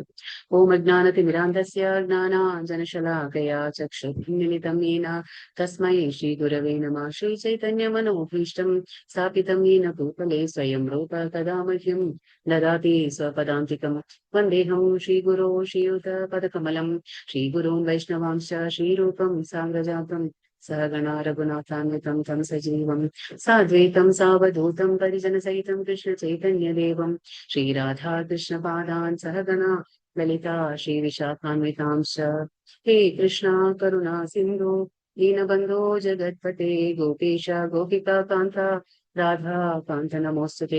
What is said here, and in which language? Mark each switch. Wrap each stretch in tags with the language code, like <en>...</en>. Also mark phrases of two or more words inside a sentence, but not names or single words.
<sa>ഓം അജ്ഞാനതിമിരാന്ധസ്യ ജ്ഞാനാഞ്ജനശലാകയാ ചക്ഷുർമിലിതം യേന തസ്മൈ ശ്രീ ഗുരവേ നമഃ. ശ്രീ ചൈതന്യ മനോഭീഷ്ടം സ്ഥാപിതം യേന ഭൂതലേ സ്വയം രൂപ തദാ മഹ്യം ദദാതി സ്വപദാന്തികം. വന്ദേഹം ശ്രീഗുരോ ശ്രീയുത പദകമലം ശ്രീഗുരോൻ വൈഷ്ണവാംശ ശ്രീരൂപം സാംഗജാതം सहगणा रघुनाथान्वितं तं सजीवं साद्वैतं सावधूतं परिजनसहितं कृष्ण चैतन्यदेवं श्रीराधा कृष्णपादान् सहगणा ललिता श्रीविशाखान्वितांश्च. हे कृष्णा करुणा सिन्धु दीनबन्धो जगत्पते गोपेश गोपिकान्ता राधा कान्त नमोस्तुते.</sa>